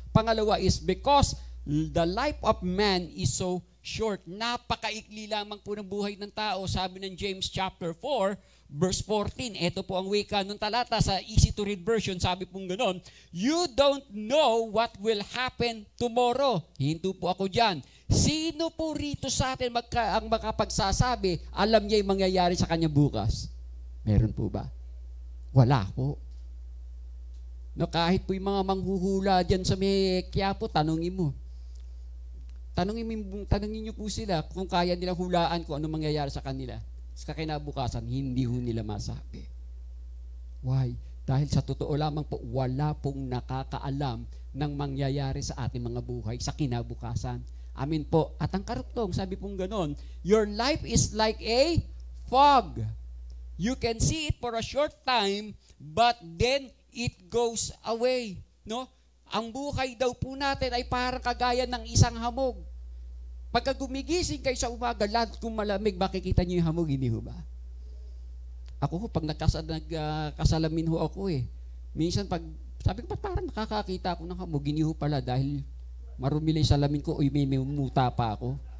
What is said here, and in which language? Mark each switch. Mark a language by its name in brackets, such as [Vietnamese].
[English] Pangalawa is because the life of man is so short. [Filipino] Napakaikli lamang po ng buhay ng tao. Sabi ng James chapter 4, verse 14. Ito po ang wika ng talata sa easy to read version. Sabi pong ganon, [English] you don't know what will happen tomorrow. [Filipino] Hinto po ako dyan. Sino po rito sa atin ang makapagsasabi, alam niya yung mangyayari sa kanya bukas? Meron po ba? Wala po. No, kahit po yung mga manghuhula dyan sa may Quiapo, tanungin mo. Tanungin niyo po sila kung kaya nilang hulaan kung ano mangyayari sa kanila. Sa kinabukasan, hindi ho nila masabi. [English] Why? [Filipino] Dahil sa totoo lamang po, wala pong nakakaalam ng mangyayari sa ating mga buhay sa kinabukasan. Amin po. At ang karugtong, sabi pong ganon, [English] your life is like a fog. You can see it for a short time, but then it goes away. [Filipino] No? Ang buhay daw po natin ay parang kagaya ng isang hamog. Pagka gumigising kayo sa umaga, lahat kung malamig, makikita niyo yung hamog, hindi ho ba? Ako ho, pag nagkasalamin ho ako minsan pag, sabi ko, parang nakakakita ako ng hamog, hindi ho pala dahil marumi yung salamin ko, may muta pa ako.